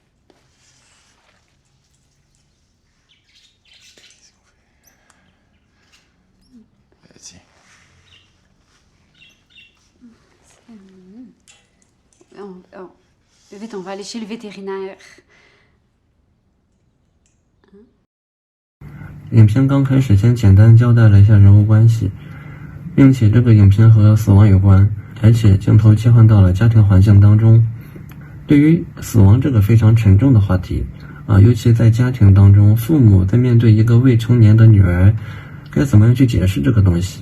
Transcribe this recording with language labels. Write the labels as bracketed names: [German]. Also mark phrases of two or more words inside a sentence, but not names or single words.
[French] Qu'est-ce qu'on fait? Tiens. Vite, on va aller chez le vétérinaire. [Chinese] 影片刚开始先简单交代了一下人物关系，并且这个影片和死亡有关，而且镜头切换到了家庭环境当中。对于死亡这个非常沉重的话题尤其在家庭当中，父母在面对一个未成年的女儿，该怎么样去解释这个东西？